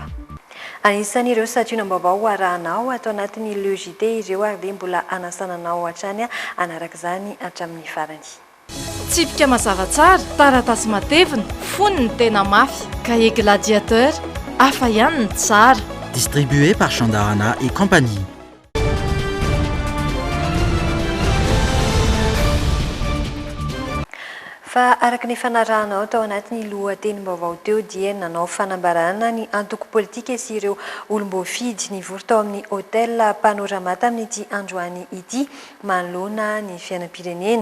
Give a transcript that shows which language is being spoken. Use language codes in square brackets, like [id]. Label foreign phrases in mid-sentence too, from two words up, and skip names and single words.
[mg] Anisan'ireo sationam-baovao arahanao atao anatin'ny Le JT ireo ary dia mbola anasananao hatrany anarak'izany hatramin'ny farany. Tsipika mazava tsara, taratasy matevina, foniny tena mafy, cahier gladiateur, hafa ihany ny tsara. [fr] Distribué par Chandarana et compagnie. [mg] Fa araka ny fanarahanao tao anatin'ny lohatenim-baovao teo dia nanao fanambarana ny antoko politika sy ireo olom-boafidy ny vory tao amin'ny hôtel Panorama tamin'ity androany ity manoloana ny fiainam-pirenena.